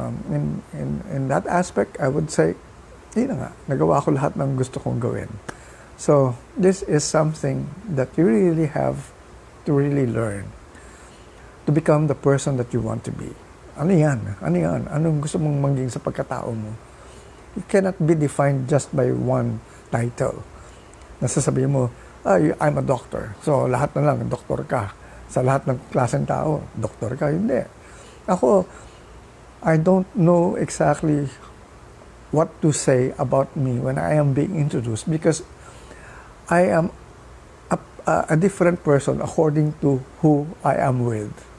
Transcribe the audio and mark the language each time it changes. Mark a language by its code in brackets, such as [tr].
[en] In that aspect, I would say, [tl] nagawa ko lahat ng gusto kong gawin. [en] So, this is something that you really have to really learn to become the person that you want to be. [tl] Ano yan? Anong gusto mong maging sa pagkatao mo? [en] You cannot be defined just by one title. [tl] Nasasabihin mo, [en] I'm a doctor. [tl] So, lahat na lang, doktor ka. Sa lahat ng klaseng tao, doktor ka. Hindi. [en] Ako, I don't know exactly what to say about me when I am being introduced because I am a different person according to who I am with.